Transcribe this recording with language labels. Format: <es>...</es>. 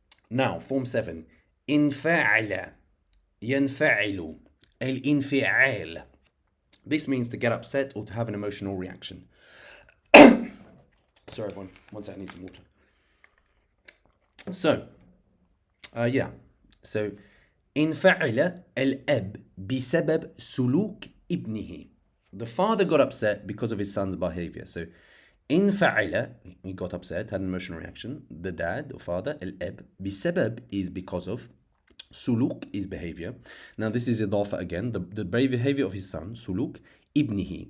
<en>Now, form 7.</en> <ar>انفعل ينفعل الانفعال.</ar> <en>This means to get upset or to have an emotional reaction. Sorry, everyone. One second, I need some water. So, yeah.</en> <ar>So, انفعل الأب بسبب سلوك ابنه.</ar> <en>The father got upset because of his son's behavior. So,</en> <ar>انفعل,</ar> <en>he got upset, had an emotional reaction. The dad or father,</en> <ar>الأب, بسبب</ar> <en>is because of.</en> <ar>Suluk</ar> <en>is behavior. Now this is idafa again, the behavior of his son,</en> <ar>suluk, ibnihi.</ar>